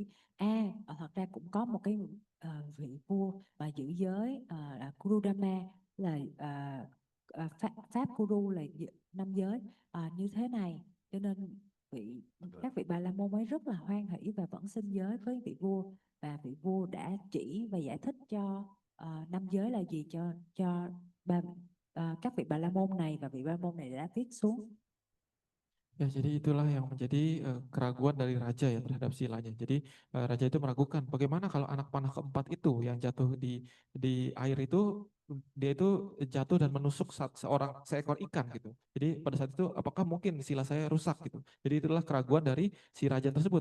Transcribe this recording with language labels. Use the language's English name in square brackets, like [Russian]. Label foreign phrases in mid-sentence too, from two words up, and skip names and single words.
[Vietnamese] Thật ra cũng có một cái vị vua mà giữ giới là Kurudama, là Pháp Guru là 5 giới như thế này. Cho nên các vị Bà La Môn ấy rất là hoan hỷ và vẫn xin giới với vị vua, và vị vua đã chỉ và giải thích cho 5 giới là gì cho các vị Bà La Môn này, và vị Bà La Môn này đã viết xuống. [Indonesian] Ya, jadi itulah yang menjadi keraguan dari raja ya terhadap silanya. Jadi raja itu meragukan bagaimana kalau anak panah keempat itu yang jatuh di air itu, dia itu jatuh dan menusuk seekor ikan gitu. Jadi pada saat itu apakah mungkin sila saya rusak gitu. Jadi itulah keraguan dari si raja tersebut.